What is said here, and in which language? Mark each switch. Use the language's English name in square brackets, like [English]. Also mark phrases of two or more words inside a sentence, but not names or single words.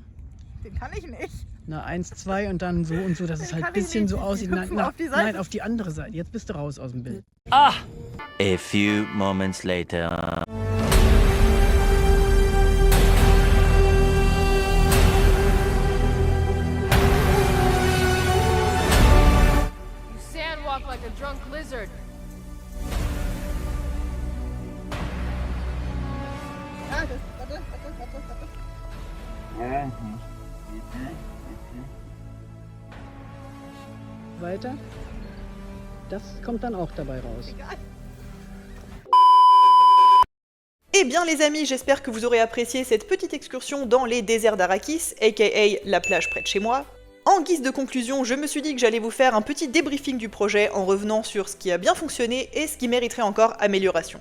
[German] Den kann ich nicht. Na, 1, 2 und dann so und so, dass es halt ein bisschen so aussieht. Nein, auf die andere Seite. Jetzt bist du raus aus dem Bild. [English] Ah! A few moments later. You sandwalk like a drunk lizard. [German] Weiter. Das kommt dann auch dabei raus. [French] Eh bien les amis, j'espère que vous aurez apprécié cette petite excursion dans les déserts d'Arrakis, aka la plage près de chez moi. En guise de conclusion, je me suis dit que j'allais vous faire un petit débriefing du projet en revenant sur ce qui a bien fonctionné et ce qui mériterait encore amélioration.